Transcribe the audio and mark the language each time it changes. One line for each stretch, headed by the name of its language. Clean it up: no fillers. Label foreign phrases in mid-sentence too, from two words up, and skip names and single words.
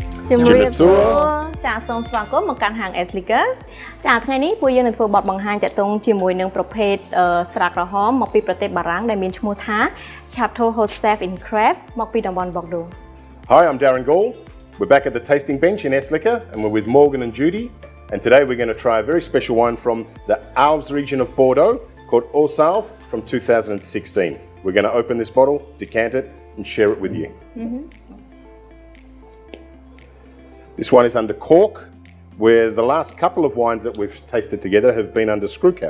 Khmer: ជំរាបសួរចាសូមស្វាគមន៍មកកាន់ហាង sliquor ចាថ្ងៃនេះពួកយើងនឹងធ្វើបទបង្ហាញតាក់ទងជាមួយនឹងប្រភេទស្រាក្រហមមកពីប្រទេសបារាំងដែលមានឈ្មោះថា Chateau Haut Selve in Graves មកពីតំបន់ Bordeaux.
English: Hi, I'm Darren Gall. We're back at the tasting bench in sliquor and we're with Morgan and Judy. And today we're going to try a very special wine from the Alves region of Bordeaux called Haut Selve from 2016. We're going to open this bottle, decant it and share it with you. This one is under cork, where the last couple of wines that we've tasted together have been under screw cap.